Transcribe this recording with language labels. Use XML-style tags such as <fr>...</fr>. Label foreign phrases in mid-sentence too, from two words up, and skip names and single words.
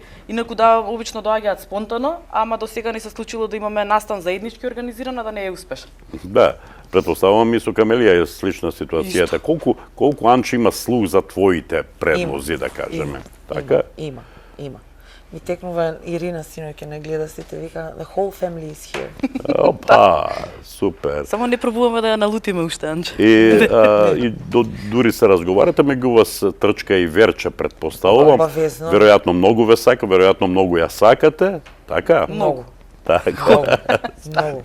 <mk>Инаку да обично доаѓаат спонтано, ама до сега не се случило да имаме настан заеднички организиран, а да не е успешен. Да. Предпоставувам и со Камелија е слична ситуацијата. Колку Анче има слух за твоите предлози, да кажеме? Има. И текнува Ирина синоќа не гледа сите, вика</mk> <en>the whole family is here.</en> <mk>Опа, супер. Само не пробуваме да ја налутиме уште, Анче. И дури се разговарате меѓу вас Трчка и Верче, претпоставувам. Обавезно. Веројатно многу ве сака, веројатно многу ја сакате, така? Многу. Така. Многу.</mk>